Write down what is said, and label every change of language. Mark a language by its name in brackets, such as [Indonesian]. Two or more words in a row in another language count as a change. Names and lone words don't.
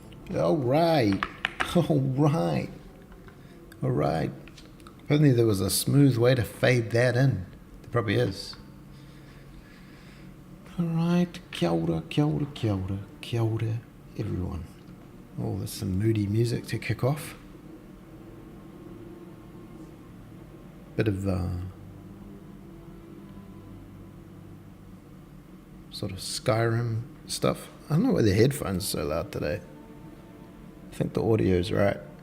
[English] All right. All right. All right. If only there was a smooth way to fade that in. There probably is. All right. [Māori] Kia ora, kia ora, kia ora, kia ora, [English] everyone. Oh, there's some moody music to kick off. Bit of sort of Skyrim stuff. I don't know why the headphones are so loud today. I think the audio's right.